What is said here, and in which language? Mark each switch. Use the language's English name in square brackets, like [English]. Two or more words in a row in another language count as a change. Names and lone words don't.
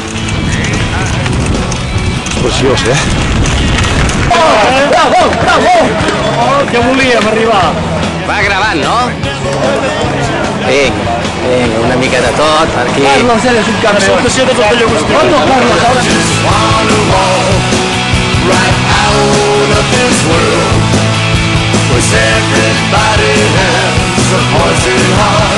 [Catalan] És preciós, eh? Bravo! Que volíem arribar. Va gravant, no? Vinga, una mica de tot, per aquí. [Spanish] Carlos, eres un campeón. [Catalan] Salutació de tot allò que estic. Carlos. [English] Right out of this world, 'cause everybody has a poison heart.